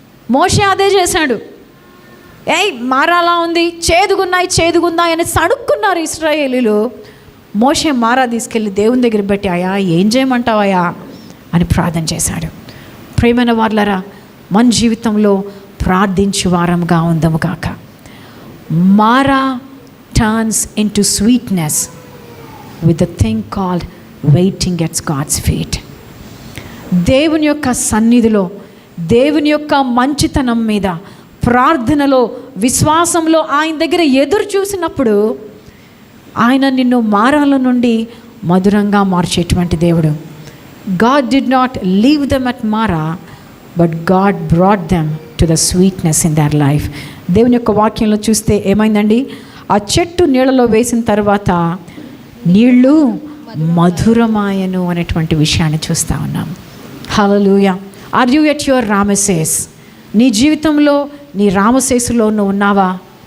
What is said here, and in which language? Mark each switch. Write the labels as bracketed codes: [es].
[te] మోషే అదే చేశాడు. మారాలా ఉంది, చేదుగున్నాయి అని సణుక్కున్నారు ఇశ్రాయేలీలు. మోషే మారా తీసుకెళ్ళి దేవుని దగ్గర పెట్టి, అయ్యా ఏం చేయమంటావయ్యా అని ప్రార్థన చేశాడు. ప్రేమైన వాళ్ళరా, మన జీవితంలో ప్రార్థించు వారంగా ఉందము కాక. [en] Marah turns into sweetness with a thing called waiting at God's feet. [te] దేవుని యొక్క సన్నిధిలో, దేవుని యొక్క మంచితనం మీద, ప్రార్థనలో, విశ్వాసంలో ఆయన దగ్గర ఎదురు చూసినప్పుడు ఆయన నిన్ను మారాల నుండి మధురంగా మార్చేటువంటి దేవుడు. [en] God did not leave them at Mara, but God brought them to the sweetness in their life. [te] దేవుని యొక్క వాక్యంలో చూస్తే ఏమైందండి? ఆ చెట్టు నీళ్ళలో వేసిన తర్వాత నీళ్ళు మధురమాయను అనేటువంటి విషయాన్ని చూస్తూ ఉన్నాం. హల్లెలూయా. [en] Are you at your Rameses? [te] నీ జీవితంలో నీ రామసేసులో నువ్వు ఉన్నావా?